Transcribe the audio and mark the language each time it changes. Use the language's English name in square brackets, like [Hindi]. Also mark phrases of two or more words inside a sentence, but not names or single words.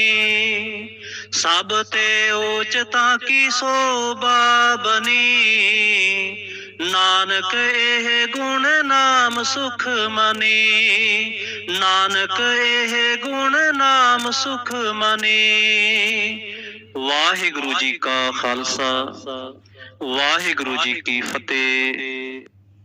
[Punjabi] ਸਬ ਤੇ ਊਚਤਾ ਕੀ ਸ਼ੋਭਾ ਬਨੀ, ਨਾਨਕ ਏਹ ਗੁਣ ਨਾਮ ਸੁਖ ਮਾਨੀ। ਨਾਨਕ ਏਹ ਗੁਣ ਨਾਮ ਸੁਖ ਮਾਨੀ। ਵਾਹਿਗੁਰੂ ਜੀ ਕਾ ਖ਼ਾਲਸਾ, ਵਾਹਿਗੁਰੂ ਜੀ ਕੀ ਫ਼ਤਹਿ।